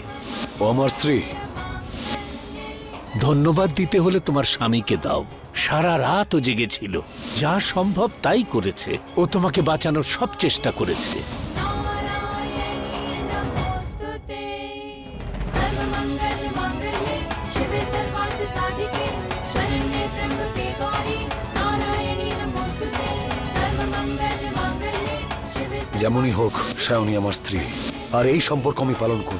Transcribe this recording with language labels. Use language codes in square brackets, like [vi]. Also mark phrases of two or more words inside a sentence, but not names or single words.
[bn] ও আমার স্ত্রী। ধন্যবাদ দিতে হলে তোমার স্বামীকে দাও। সারা রাত ও জেগেছিল, যা সম্ভব তাই করেছে। ও তোমাকে বাঁচানোর সব চেষ্টা করেছে। [sa] नारायणी नमोस्तुते सर्वमंगल मांगल्ये शिवे सर्वार्थ साधिके शरण्ये त्र्यंबके गौरी नारायणी नमोस्तुते सर्वमंगल मांगल्ये शिवे [bn] যেমনই হোক, সায়নী আমার স্ত্রী, আর এই সম্পর্ক আমি পালন করব।